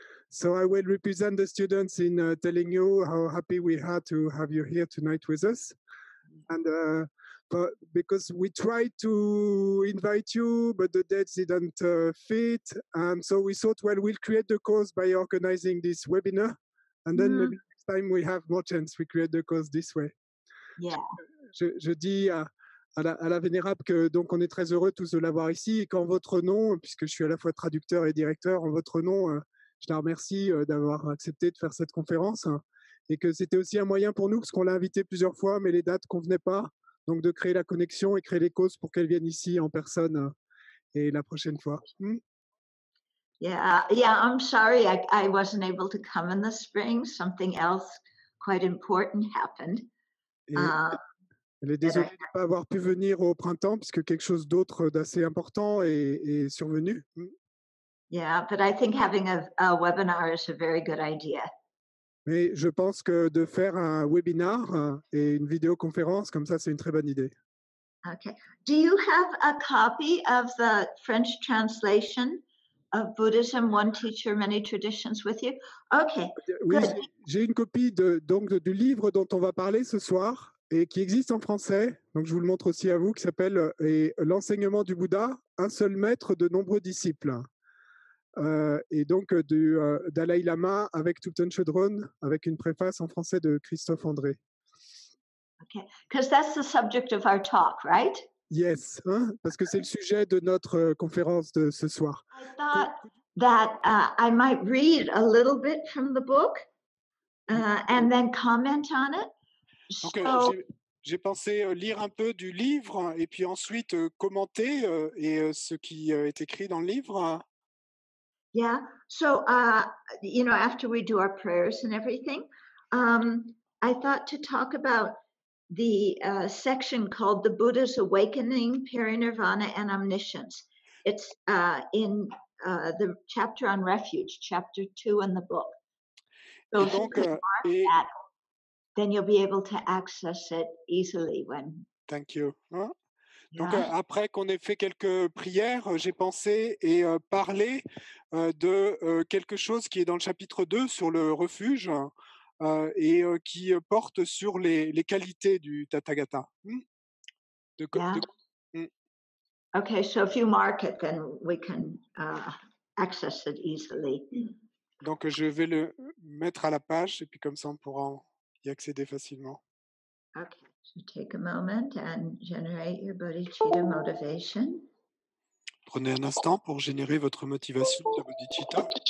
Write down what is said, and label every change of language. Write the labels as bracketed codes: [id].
[en] So I will represent the students in telling you how happy we are to have you here tonight with us, and but because we tried to invite you, but the dates didn't fit. And so we thought, well, we'll create the course by organizing this webinar. And then maybe next time we have more chance, we create the course this way. Yeah. [fr] Je dis à la Vénérable que donc on est très heureux tous de l'avoir ici et qu'en votre nom, puisque je suis à la fois traducteur et directeur, en votre nom, je la remercie d'avoir accepté de faire cette conférence et que c'était aussi un moyen pour nous, parce qu'on l'a invité plusieurs fois, mais les dates ne convenaient pas. Donc, de créer la connexion et créer les causes pour qu'elles viennent ici en personne et la prochaine fois. [en] Yeah, I'm sorry I wasn't able to come in the spring. Something else quite important happened. [fr] Elle est désolée de ne pas avoir pu venir au printemps, puisque quelque chose d'autre d'assez important est survenu. [en] Yeah, but I think having a webinar is a very good idea. [fr] Mais je pense que de faire un webinar et une vidéoconférence comme ça, c'est une très bonne idée. [en] Okay. Do you have a copy of the French translation of Buddhism, One Teacher, Many Traditions with you? Okay. [fr] Oui, [en] Good. [fr] j'ai une copie donc du livre dont on va parler ce soir et qui existe en français. Donc je vous le montre aussi à vous, qui s'appelle L'enseignement du Bouddha, un seul maître de nombreux disciples. Et donc du Dalai Lama avec Thupten Chodron, avec une préface en français de Christophe André. [en] Okay, because that's the subject of our talk, right? [fr] Yes, parce que c'est le sujet de notre conférence de ce soir. [en] I thought that I might read a little bit from the book and then comment on it. [fr] Donc, j'ai pensé lire un peu du livre et puis ensuite commenter ce qui est écrit dans le livre. [en] Yeah. So, after we do our prayers and everything, I thought to talk about the section called The Buddha's Awakening, Parinirvana, and Omniscience. It's in the chapter on refuge, chapter 2 in the book. So if you could mark that, then you'll be able to access it easily when. Thank you. [fr] Donc, après qu'on ait fait quelques prières, j'ai pensé et parlé de quelque chose qui est dans le chapitre 2 sur le refuge et qui porte sur les qualités du Tathagata. [en] Okay, so if you mark it, then we can access it easily. [fr] Donc, je vais le mettre à la page et puis comme ça, on pourra y accéder facilement. [en] Okay, so take a moment and generate your bodhicitta motivation. [fr] Prenez un instant pour générer votre motivation de bodhicitta.